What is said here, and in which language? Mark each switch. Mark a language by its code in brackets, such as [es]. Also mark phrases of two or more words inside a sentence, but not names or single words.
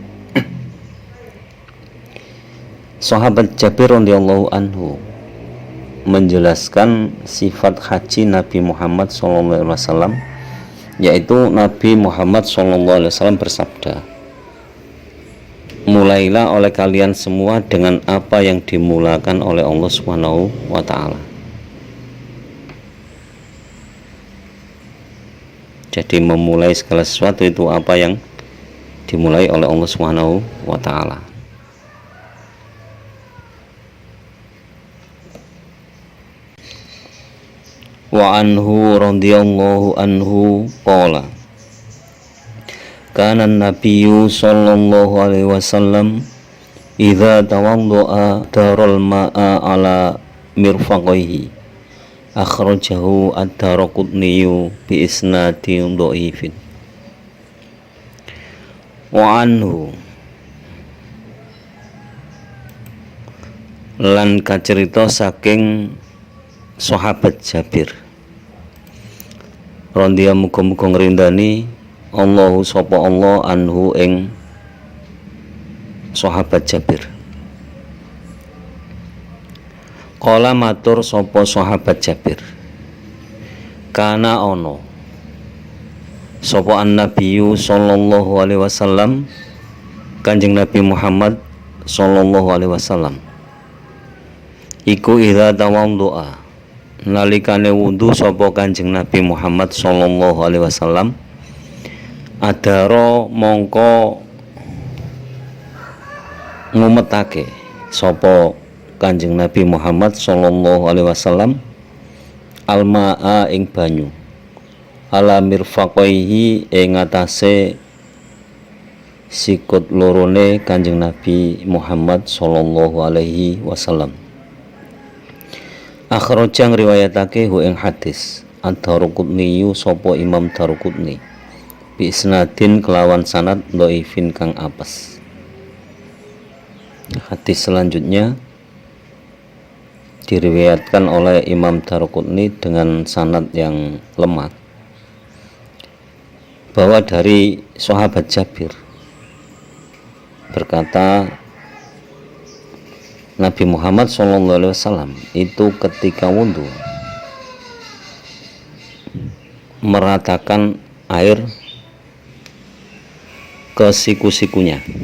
[id] Sahabat Jabir [ar] رضي الله عنه [id] menjelaskan sifat haji Nabi Muhammad SAW, yaitu Nabi Muhammad SAW bersabda, mulailah oleh kalian semua dengan apa yang dimulakan oleh Allah [ar] سبحانه وتعالى. [id] Jadi memulai segala sesuatu itu apa yang dimulai oleh Allah [ar] سبحانه وتعالى. وعنه رضي الله عنه قال كان النبي صلى الله عليه وسلم إذا توضأ أدار الماء على مرفقيه. أخرجه الدارقطني بإسناد ضعيف. وعنه [jv] lan kacerita saking sahabat Jabir radhiyallahu muga-muga ngrindani Allahu sapa Allah anhu ing sahabat Jabir. Kala matur sapa sahabat Jabir, kana ono sapa [ar] النبي صلى الله عليه وسلم, [jv] Kanjeng Nabi Muhammad [ar] صلى الله عليه وسلم [jv] iku [ar] إذا توضأ, [jv] nalikane wudu sapa Kanjeng Nabi Muhammad [ar] صلى الله عليه وسلم, [jv] adaro mongko ngumetake sapa Kanjeng Nabi Muhammad [ar] صلى الله عليه وسلم [jv] almaa ing banyu [ar] على مرفقيه [jv] ing atase sikut lorone Kanjeng Nabi Muhammad [ar] صلى الله عليه وسلم. [jv] Akhraja ngriwayatake hu ing hadis Ad-Daruqutni sapa Imam Daruqutni [ar] بإسناد [jv] kelawan sanad dhaifin kang apes. [id] Hadis selanjutnya diriwayatkan oleh Imam Daruqutni dengan sanad yang lemah, bahwa dari sahabat Jabir berkata, Nabi Muhammad SAW itu ketika wudhu meratakan air ke siku-sikunya.